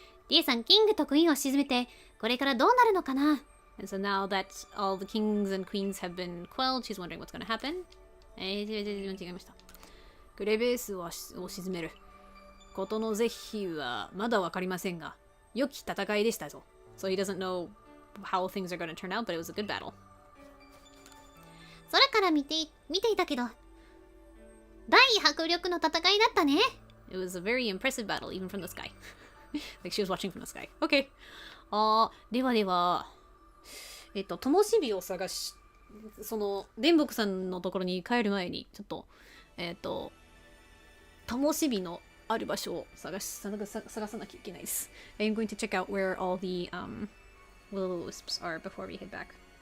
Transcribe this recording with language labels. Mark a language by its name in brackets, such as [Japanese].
[Japanese] リエさん、キングとクイーンを沈めて、これからどうなるのかな？ [English] And so now that all the kings and queens have been quelled, she's wondering what's gonna happen. [Japanese] 違いました。クレベースを沈めることの是非はまだわかりませんが、良き戦いでしたぞ。 [English] So he doesn't know how things are gonna turn out, but it was a good battle. [Japanese] 空から見ていたけど、大迫力の戦いだったね。 [English] It was a very impressive battle, even from the sky. Like she was watching from the sky. Okay. [Japanese] では、ともしびを探し、その、電木さんのところに帰る前に、ちょっと、ともしびのある場所を探さなきゃいけないです。 [English] I'm going to check out where all the will-o-wisps are before we head back.